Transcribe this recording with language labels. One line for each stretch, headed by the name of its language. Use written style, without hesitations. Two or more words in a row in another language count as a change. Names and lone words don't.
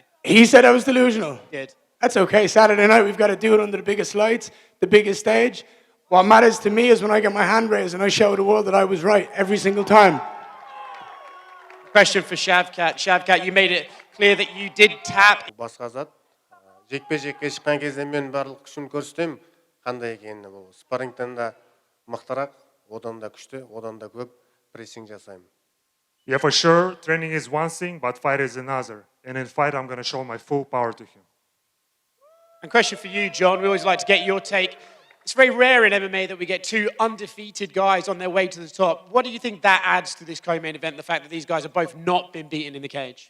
English: He said I was delusional. Good. That's okay. Saturday night, we've got to do it under the biggest lights, the biggest stage. What matters to me is when I get my hand raised and I show the world that I was right every single time. Question for Shavkat. Shavkat, you made it clear that you did tap.
Kazakh: Басқа зат. Жекпе-жекке шыққан кезде мен барлық күшін көрсетем, қандай екенін. Бұл спаррингтен да мықтырақ, одан да күшті, одан да көп прессинг жасаймын.
English: Yeah, for sure, training is one thing, but fight is another. And in fight, I'm going to show my full power to him. And question for you, John. We always like to get your take. It's very rare in MMA that we get two undefeated guys on their way to the top. What do you think that adds to this co-main event, the fact that these guys have both not been beaten in the cage?